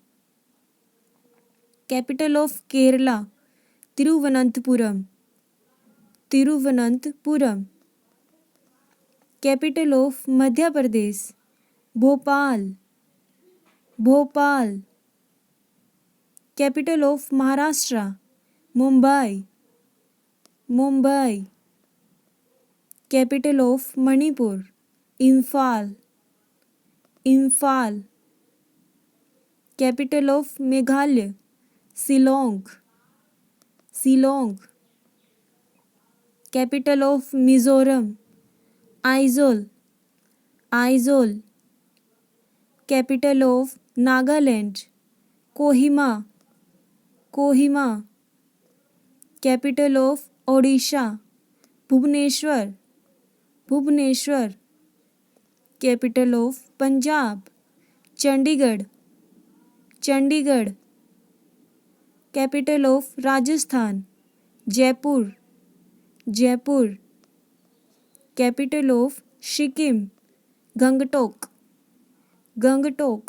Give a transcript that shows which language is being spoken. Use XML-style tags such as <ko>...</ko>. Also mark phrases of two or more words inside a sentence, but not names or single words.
<en>capital of केरला, तिरुवनंतपुरम, तिरुवनंतपुरम। capital of मध्य प्रदेश, भोपाल, भोपाल। capital of महाराष्ट्र, Mumbai, Mumbai. Capital of Manipur, Imphal, Imphal. Capital of Meghalaya, Shillong, Shillong. Capital of Mizoram, Aizawl, Aizawl. Capital of Nagaland, Kohima, Kohima. Capital of Odisha, Bhubaneswar, Bhubaneswar. Capital of Punjab, Chandigarh, Chandigarh. Capital of Rajasthan, Jaipur, Jaipur. Capital of Sikkim, Gangtok, Gangtok.</en>